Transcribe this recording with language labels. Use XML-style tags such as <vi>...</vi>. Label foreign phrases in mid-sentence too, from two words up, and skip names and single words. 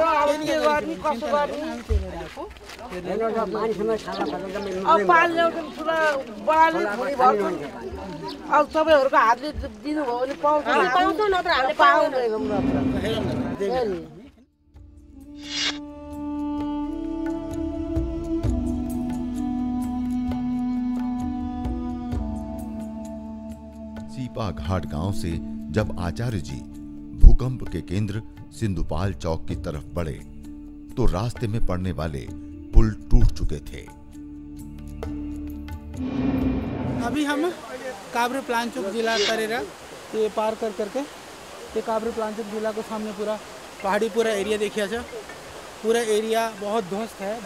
<ne>अब के गर्ने कसो गर्ने अब पानी ल्याउँछ ठुला बडाले थोरै भन्छ अब तपाईँहरूको हातले दिनुभयो भने पाउँछ नत्र हामीले पाउँदैनौँ नत्र</ne> <hi>सीपा घाट गांव से जब आचार्य जी भूकंप के केंद्र सिंधुपाल चौक की तरफ बढ़े तो रास्ते में पड़ने वाले पुल टूट चुके थे। अभी हम काभ्रे प्लांचोक जिला तरेरा ये पार कर करके ये काभ्रे प्लांचोक जिला को सामने पूरा पहाड़ी पूरा एरिया देखिए अच्छा पूरा एरिया बहुत ध्वस्त है।</hi>